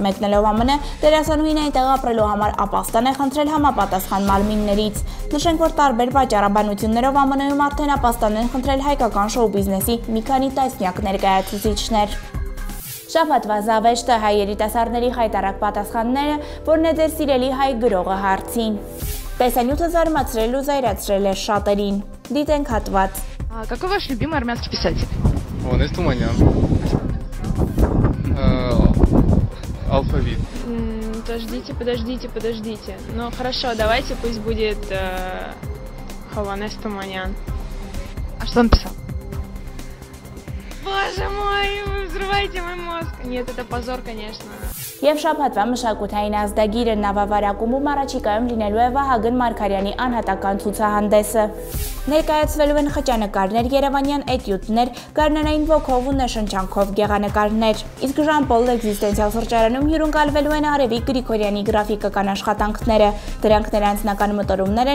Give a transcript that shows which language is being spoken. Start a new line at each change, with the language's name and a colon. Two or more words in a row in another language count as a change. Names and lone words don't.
Armenian: մեկնելով ԱՄՆ, դերասանուհին այնտեղ ապրելու համար ապաստան է խնդրել համապատասխան մարմիններից։ Նշենք, որ տարբեր պատճառաբանություններով ԱՄՆ-ում արդեն ապաստան են խնդրել հայկական շոու բիզնեսի մի քանի տասնյակ ներկայացուցիչներ։ Շաբաթվա զավեշտը հայ երիտասարդների խայտարակ պատասխանները, որն է ձեր սիրելի հայ գրողը հարցին։ Տեսանյութը զարմացրել ու զայրացրել է շատերին։ Դիտենք հատված։
Russian: Какой ваш любимый армянский писатель? Онес Туманян. Алфавит. Подождите. Ну хорошо, давайте пусть будет Хованес Туманян. А что он писал? Боже мой, вы взрываете мой мозг. Нет, это позор, конечно.
Armenian: Եվ շաբաթվա մշակութային ազդագիրը նավավարակումում առաջիկայում լինելու է Վահագն Մարգարյանի անհատական ցուցահանդեսը։ Ներկայացվելու են խճանկարներ, երևանյան էտյուդներ, գարնանային ոգով ու նշանչանքով գեղանկարներ։ Իսկ Ժան-Պոլ էգզիստենցիալ սրճարանում հյուրընկալվելու են Արևիկ Գրիգորյանի գրաֆիկական աշխատանքները։ Դրանք նրա անձնական մտորումներ